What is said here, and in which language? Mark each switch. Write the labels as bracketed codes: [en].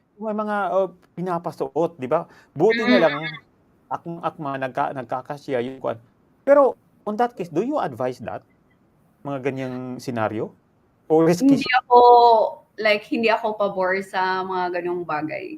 [tl] May mga pinapasuot, di ba? Buti na lang akma nagkakasya yung kuan. [en] Pero on that case, do you advise that? [tl] Mga ganyang senaryo? O risky? Hindi ako pabor sa mga ganong bagay.